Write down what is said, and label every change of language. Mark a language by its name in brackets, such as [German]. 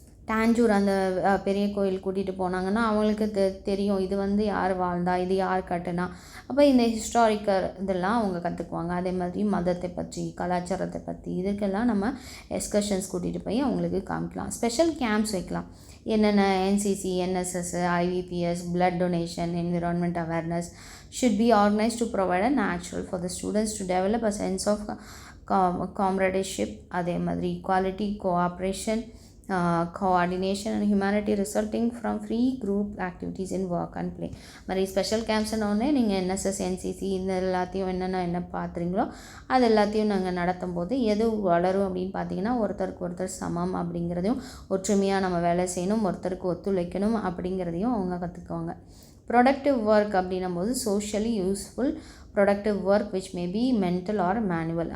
[Tamil] டாஞ்சூர் அந்த பெரிய கோயில் கூட்டிகிட்டு போனாங்கன்னா அவங்களுக்கு தெரியும் இது வந்து யார் வாழ்ந்தா, இது யார் கட்டுனா. அப்போ இந்த ஹிஸ்டாரிக்கல் இதெல்லாம் அவங்க கற்றுக்குவாங்க. அதே மாதிரி மதத்தை பற்றி, கலாச்சாரத்தை பற்றி இதுக்கெல்லாம் நம்ம எக்ஸ்கர்ஷன்ஸ் கூட்டிகிட்டு போய் அவங்களுக்கு காமிக்கலாம். ஸ்பெஷல் கேம்ப்ஸ் வைக்கலாம். [English] என்னென்ன NCC, NSS, IVPS, blood donation, environment awareness should be organized to provide a natural for the students to develop a sense of comradeship. [Tamil] அதே மாதிரி [English] equality, cooperation, coordination and humanity resulting from free group activities in work and play. [Tamil] மாதிரி special கேம்ப்ஸ்னோடனே நீங்கள் NSS, NCC இந்த எல்லாத்தையும் என்ன பார்த்துறீங்களோ அது எல்லாத்தையும் நாங்கள் நடத்தும் போது எது வளரும் அப்படின்னு பார்த்தீங்கன்னா ஒருத்தருக்கு ஒருத்தர் சமம் அப்படிங்கிறதையும், ஒற்றுமையாக நம்ம வேலை செய்யணும், ஒருத்தருக்கு ஒத்துழைக்கணும் அப்படிங்கிறதையும் அவங்க கற்றுக்குவாங்க. [English] productive work [Tamil] அப்படின்னும் போது [English] Socially useful productive work which may be mental or manual.